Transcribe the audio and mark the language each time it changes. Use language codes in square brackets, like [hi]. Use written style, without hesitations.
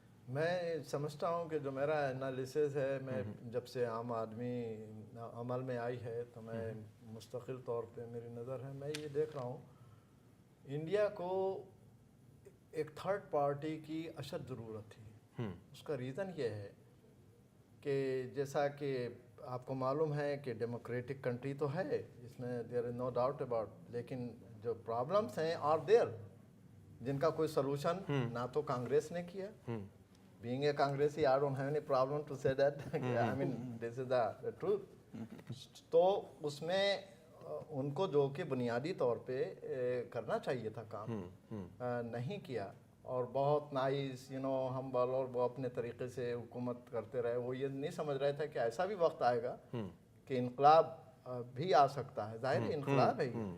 [hi] मैं समझता हूँ कि जो मेरा एनालिसिस है, मैं जब से आम आदमी अमल में आई है तो मैं मुस्तकिल तौर पे मेरी नज़र है, मैं ये देख रहा हूँ इंडिया को एक थर्ड पार्टी की अशद ज़रूरत थी। उसका रीज़न ये है कि जैसा कि आपको मालूम है कि डेमोक्रेटिक कंट्री तो है, इसमें [en] there is no doubt about, [hi] लेकिन जो प्रॉब्लम्स हैं [en] are there, [hi] जिनका कोई सलूशन ना तो कांग्रेस ने किया। [en] Being a Congressy, I don't have any problem to say that. I mean, this is the truth. [hi] तो उसमें उनको जो कि बुनियादी तौर पे करना चाहिए था काम, नहीं किया, और बहुत नाइस हम्बल, और वो अपने तरीके से हुकूमत करते रहे। वो ये नहीं समझ रहे थे कि ऐसा भी वक्त आएगा कि इनकलाब भी आ सकता है। जाहिर इनकलाब है ये।